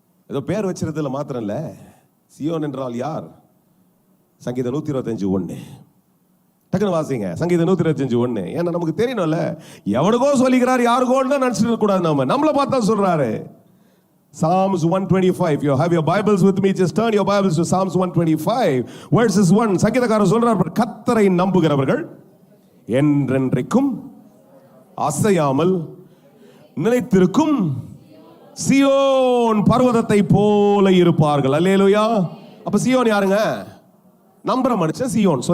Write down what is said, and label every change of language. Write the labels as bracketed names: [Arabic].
[Tamil] ஏதோ பேர் வச்சிருந்ததுல மாத்திரம் இல்ல. சீயோன் என்றால் யார்? சங்கீதம் 125:1. டக்குனு வாசிங்க, சங்கீதம் 125:1. ஏன்னா நமக்கு தெரியணும்ல, எவனுக்கோ சொல்லிக்கிறார், யாருக்கோன்னு தான் நினைச்சிட்டு கூடாது. நம்மளை பார்த்தா சொல்றாரு. Psalms 125. [English] If you have your Bibles with me, just turn your Bibles to Psalms 125 verses 1. [Tamil] சங்கீதக்காரர் சொல்றார், கர்த்தரை நம்புகிறவர்கள் என்றென்றைக்கும் அசையாமல் நிலைத்திருக்கும் சீயோன் பர்வதத்தை போல இருப்பார்கள். அல்லேலூயா. அப்ப சீயோன் யாருங்க? நம்புற மனுஷன் சீயோன்.